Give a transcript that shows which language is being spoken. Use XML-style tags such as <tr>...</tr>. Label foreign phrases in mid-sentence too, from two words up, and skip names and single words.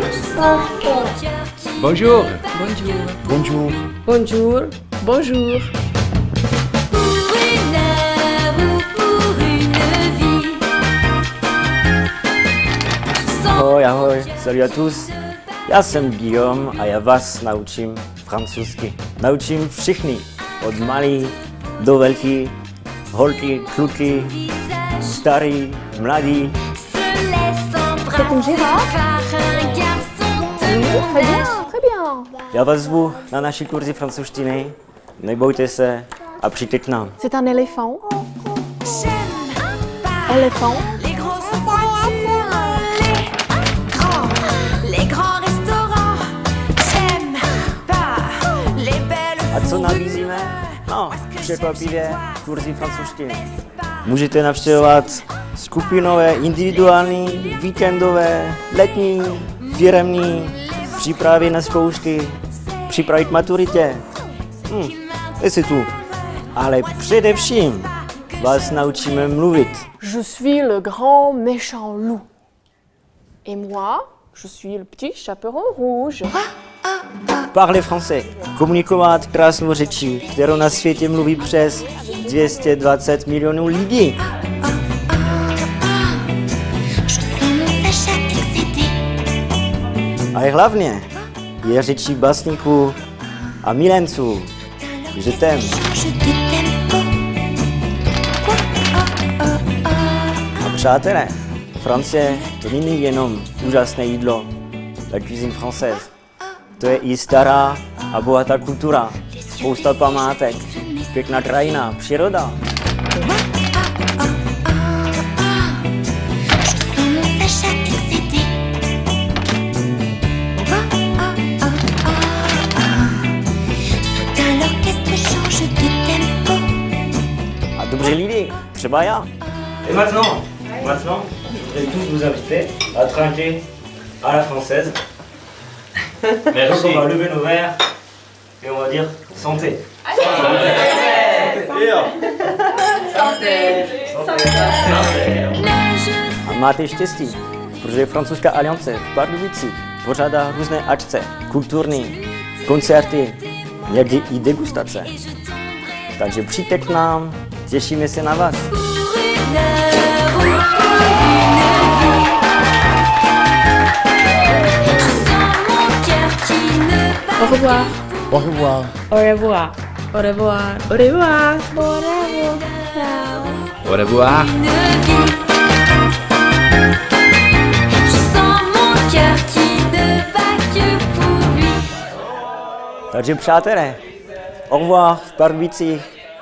<fr>Bonjour. Bonjour. Bonjour. Bonjour. Bonjour. Pour une heure ou pour une vie.</fr> <cs>Ahoj, ahoj,</cs> <fr>salut à tous.</fr> <cs>Já jsem Guillaume a já vás naučím francouzsky. Naučím všichni, od malý do velký, holky, kluky, starý, mladý.</cs> <fr>C'est une girafe. Très bien, très bien.</fr> <cs>Já vás zvu na naši kurzy francouzštiny, nebojte se a přijďte k nám.</cs> <fr>C'est un éléphant. Éléphant. Les grosses voitures, les grands restaurants. J'aime pas les belles.</fr> <cs>A co nabízíme? No, překvapivě kurzy francouzštiny. Můžete navštěvovat skupinové, individuální, víkendové, letní, firemní, přípravy na zkoušky, připravit maturitě.</cs> <fr>C'est tout.</fr> <cs>Ale především vás naučíme mluvit.</cs> <fr>Je suis le grand méchant loup. Et moi, je suis le petit chaperon rouge. Parler français.</fr> <cs>Komunikovat krásnou řečí, kterou na světě mluví přes 220 milionů lidí. Ale hlavně je řečí básníků a milenců.</cs> <fr>Je t'aime.</fr> <cs>A přátelé, Francie to není jenom úžasné jídlo,</cs> <fr>la cuisine française.</fr> <cs>To je i stará a bohatá kultura, spousta památek, pěkná krajina, příroda. A dobří lidi, třeba já.</cs> <fr>Et maintenant, je vais tous vous inviter à trinquer à la française. Donc on va lever nos verres et on va dire santé.</fr> <cs>A máte štěstí, protože francouzská aliance v Pardubicích pořádá různé akce, kulturní, koncerty, někdy i degustace. Takže přijďte k nám, těšíme se na vás.</cs> <fr>Au revoir. Au revoir. Au revoir. Au revoir. Au revoir. Au revoir. Je sens mon cœur qui ne bat que pour lui.</fr> <cs>Takže přátelé,</cs> <fr>au revoir</fr> <cs>v Pardubicích.</cs>